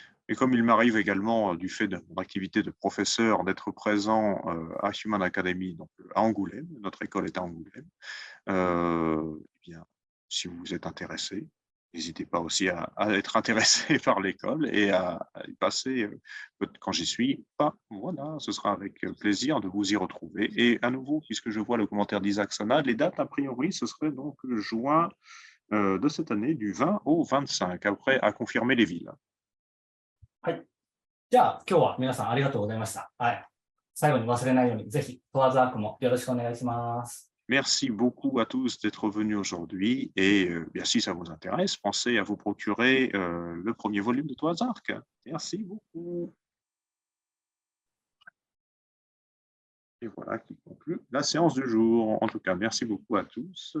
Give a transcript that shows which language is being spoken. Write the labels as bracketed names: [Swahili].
[French] Et comme il m'arrive également, du fait de mon activité de professeur, d'être présent à Human Academy, donc à Angoulême, notre école est à Angoulême, eh bien, si vous êtes intéressé, n'hésitez pas aussi à être intéressé par l'école et à y passer quand j'y suis pas. Voilà, ce sera avec plaisir de vous y retrouver. Et à nouveau, puisque je vois le commentaire d'Isaac Sona, les dates, a priori, ce serait donc juin de cette année, du 20 au 25, après à confirmer les villes. [Japanese] はい。じゃあ、今日は皆さんありがとうございました。はい。最後に忘れないように、ぜひ、トワーズアークもよろしくお願いします。 [French] Merci beaucoup à tous d'être venus aujourd'hui et bien, si ça vous intéresse, pensez à vous procurer le premier volume de Toits Arc. Merci beaucoup. Et voilà qui conclut la séance du jour. En tout cas, merci beaucoup à tous.